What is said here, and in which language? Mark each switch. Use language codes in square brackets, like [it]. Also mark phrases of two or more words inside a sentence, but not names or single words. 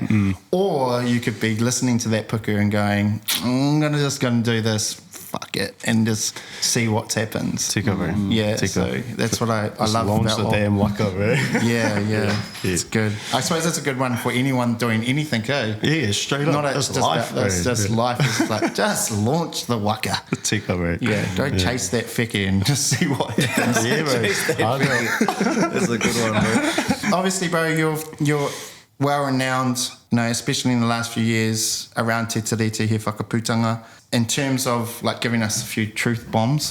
[en] Or you could be listening to that puku and going, I'm just going to do this, fuck it, and just see what happens. Tika, bro. Yeah, Tika. so that's what I Just love launch about the damn waka, bro. Yeah, it's good. I suppose that's a good one for anyone doing anything, Yeah, straight up. Not It's just life, about this, bro. just life. It's like, just launch the waka. Tika, bro. Yeah, don't chase that fecky and just see what happens. Yeah, bro. That's a good one, bro. Obviously, bro, you're well renowned, especially in the last few years around Te Tiriti, He Whakaputanga, in terms of giving us a few truth bombs.